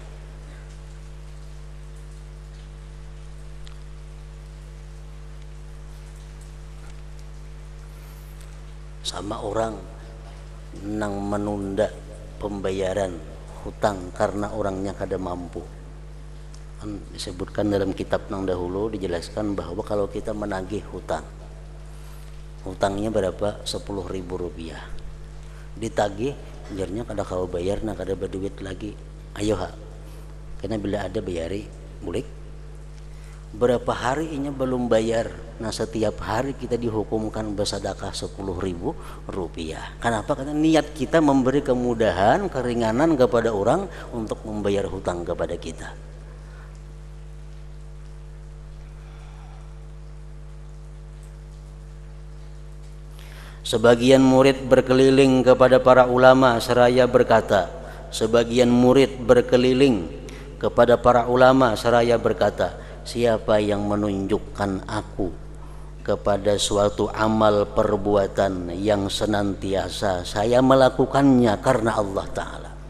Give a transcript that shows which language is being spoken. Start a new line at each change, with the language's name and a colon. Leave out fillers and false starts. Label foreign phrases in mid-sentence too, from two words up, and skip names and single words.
Banjar: Sama orang nang menunda pembayaran hutang karena orangnya kada mampu.
Indonesian: Disebutkan dalam kitab nang dahulu, dijelaskan bahwa kalau kita menagih hutang, hutangnya berapa? 10.000 rupiah. Ditagih,
Banjar: jarnya kada kau bayar, nah kada berduit lagi. Ayo ha, karena bila ada bayari, bulik.
Indonesian: Berapa hari ini belum bayar, nah setiap hari kita dihukumkan bersedekah 10.000 rupiah. Kenapa? Karena niat kita memberi kemudahan, keringanan kepada orang untuk membayar hutang kepada kita. Sebagian murid berkeliling kepada para ulama seraya berkata, sebagian murid berkeliling kepada para ulama seraya berkata, siapa yang menunjukkan aku kepada suatu amal perbuatan yang senantiasa saya melakukannya karena Allah Ta'ala.